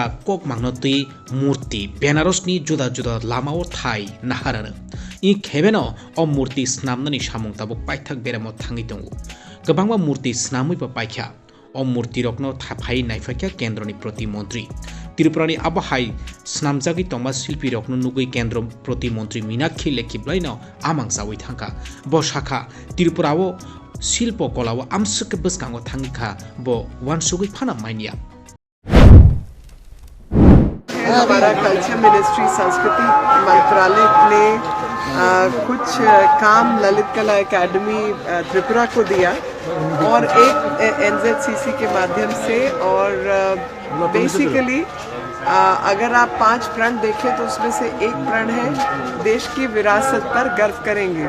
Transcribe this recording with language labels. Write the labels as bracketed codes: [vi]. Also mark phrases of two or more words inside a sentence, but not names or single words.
[trp] कोक मांगनोती मूर्ति बेनारसनी जुदा जुदा लामाओ थाई नाहारानो इ खेबेनो अ मूर्ति स्नामनानि सामुं ताबुक पाइथाक बेरामो थांगि दंगो गोबांबा मूर्ति स्नामैबो पाइख्या अ मूर्ति रखनो थाफाई नायफाख्या केन्द्रनि प्रतिमंत्री त्रिपुरानी आबहाई स्नामजागि तंबा शिल्पी रखनो नुगै केन्द्र प्रतिमंत्री मीनाक्षी लेखिब्लाइनो आमां जावै थांखा ब शाखा त्रिपुराओ शिल्प कलाओ आमसुके बसकांगो थांगिखा ब वानसुगै फाना माइनिया [hi] हमारा [en] culture ministry [hi] संस्कृति मंत्रालय ने कुछ काम ललित कला एकेडमी त्रिपुरा को दिया और एक एनजेडसीसी के माध्यम से और बेसिकली अगर आप 5 प्रण देखें तो उसमें से एक प्रण है देश की विरासत पर गर्व करेंगे।